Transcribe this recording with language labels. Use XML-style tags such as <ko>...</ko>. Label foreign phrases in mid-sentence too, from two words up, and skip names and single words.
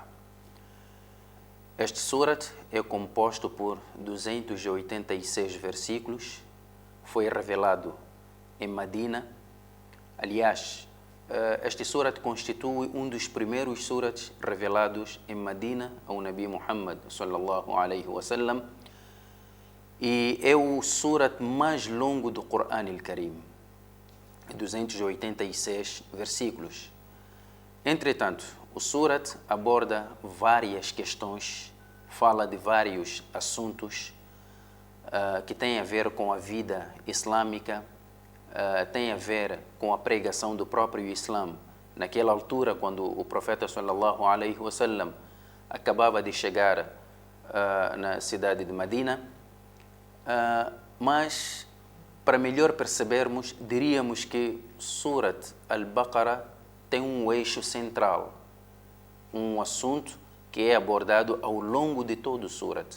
<pt>Este Surat é composto por 286 versículos, foi revelado em Medina. Aliás, este Surat constitui um dos primeiros Surats revelados em Medina ao Nabi Muhammad</pt> <ar>صلى الله عليه وسلم</ar> <pt>e é o Surat mais longo do Coran al-Karim. 286 versículos. Entretanto, o Surat aborda várias questões, fala de vários assuntos que têm a ver com a vida islâmica, tem a ver com a pregação do próprio Islã. Naquela altura, quando o profeta</pt> <ar>صلى الله عليه وسلم</ar> <pt>acabava de chegar na cidade de Medina, mas para melhor percebermos, diríamos que Surat Al-Baqarah tem um eixo central, um assunto que é abordado ao longo de todo o Surat.</pt>